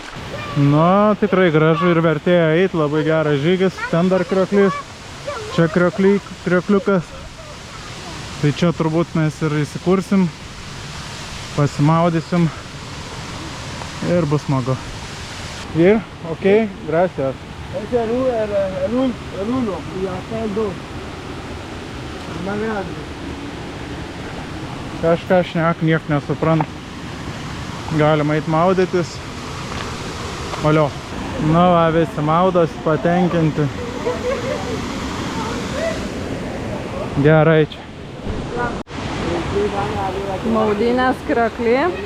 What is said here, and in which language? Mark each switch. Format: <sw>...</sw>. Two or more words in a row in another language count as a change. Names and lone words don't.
<lt>Na, tikrai gražu ir vertėjo eit, labai geras žygis. Ten dar krioklys, čia kriokliukas. Tai čia turbūt mes ir įsikursim, pasimaudysim ir bus smagu. Ir,</lt> <es>ok, gracias. Ese es el uno y acá el dos. El más grande.</es> <lt>Kažką šnek, niek nesuprant. Galima eit maudytis. Olio. Na va, visi maudos patenkinti. Gerai čia. Maudynės kriokly.</lt>